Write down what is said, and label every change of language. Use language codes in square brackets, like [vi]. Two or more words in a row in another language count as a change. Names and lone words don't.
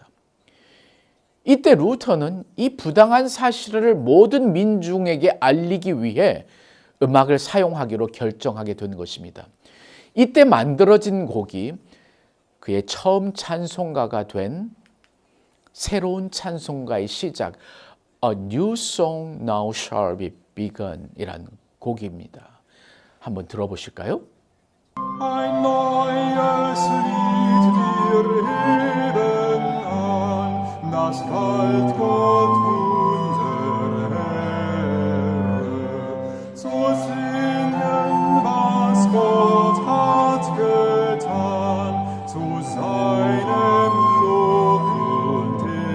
[ko] 이때 루터는 이 부당한 사실을 모든 민중에게 알리기 위해 음악을 사용하기로 결정하게 된 것입니다. 이때 만들어진 곡이 그의 처음 찬송가가 된 새로운 찬송가의 시작, A New Song Now Shall Be Begun 이라는 곡입니다. 한번 들어보실까요? [de] Ein neues Lied wir heben an, das galt Gott unser Herr. So singen, was Gott hat getan, zu seinem Lob und